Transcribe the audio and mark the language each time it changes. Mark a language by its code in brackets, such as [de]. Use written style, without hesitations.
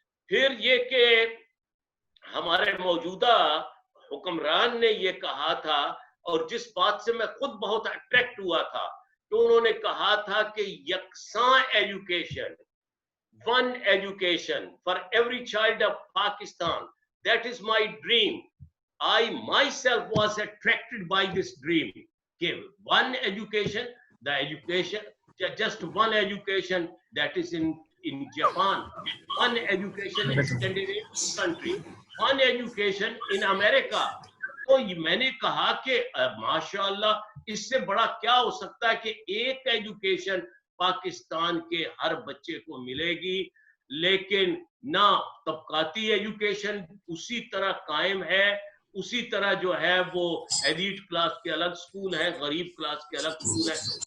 [ur] پھر یہ کہ ہمارے موجودہ حکمران نے یہ کہا تھا, اور جس بات سے میں خود بہت اٹریکٹ ہوا تھا, تو انہوں نے کہا تھا کہ یکساں education, [en] one education for every child of Pakistan. That is my dream. I myself was attracted by this dream. Okay, one education, the education, just one education that is in Japan, one education in Scandinavian country, one education in America. [ur] تو میں نے کہا کہ ماشاءاللہ اس سے بڑا کیا ہو سکتا ہے کہ ایک ایجوکیشن پاکستان کے ہر بچے کو ملے گی, لیکن نہ طبقاتی ایجوکیشن اسی طرح قائم ہے, اسی طرح جو ہے وہ ایلیٹ کلاس کے الگ سکول ہیں, غریب کلاس کے الگ سکول ہیں.